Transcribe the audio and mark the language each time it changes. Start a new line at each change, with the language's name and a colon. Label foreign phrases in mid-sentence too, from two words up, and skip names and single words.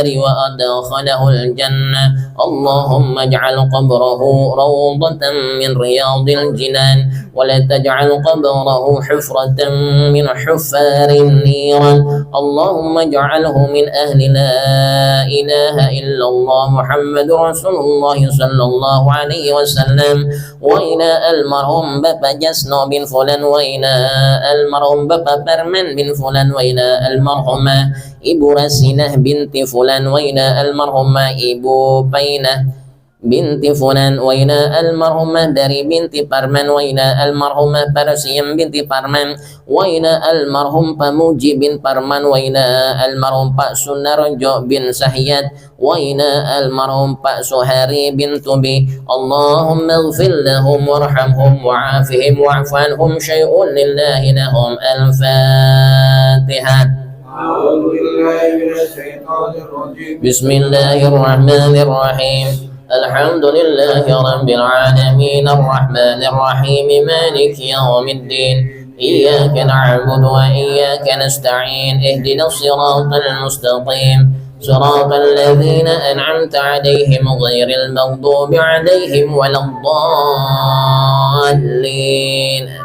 Arabic: وأدخله الجنة اللهم اجعل قبره روضة من رياض الجنان ولا تجعل قبره حفرة من حفار النيران اللهم اجعله من أهل لا إله إلا الله محمد رسول الله صلى الله عليه وسلم وإلى المرحوم بابا جسنو بن فلان وإلى المرحوم بابا برمان بن فلان وإلى المرحومة Ibu Rasinah بنت فلان وإلى المرحومة Ibu Painah بنت فلان وإلى المرحومة dari بنت Parman وإلى المرحومة Parsiyam بنت Parman وإلى المرحوم Pamuji بن Parman وإلى المرحوم Pak Sunarjo بن Sahyad وإلى المرحوم Pak Suhari بن Tubi اللهم اغفر لهم وارحمهم وعافهم واعف عنهم شيء لله لهم الفاتحة. بسم الله الرحمن الرحيم الحمد لله رب العالمين الرحمن الرحيم مالك يوم الدين إياك نعبد وإياك نستعين اهدنا الصراط المستقيم صراط الذين أنعمت عليهم غير المغضوب عليهم ولا الضالين